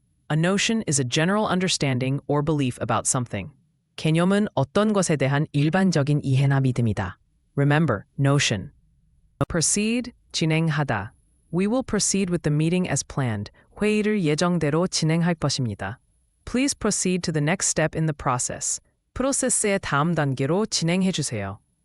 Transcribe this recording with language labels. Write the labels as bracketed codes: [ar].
[en] A notion is a general understanding or belief about something. [ko] 개념은 어떤 것에 대한 일반적인 이해나 믿음이다. [en] Remember, notion. Proceed, 진행하다. We will proceed with the meeting as planned. [ko] 회의를 예정대로 진행할 것입니다. [en] Please proceed to the next step in the process. [ko] 프로세스의 다음 단계로 진행해 주세요.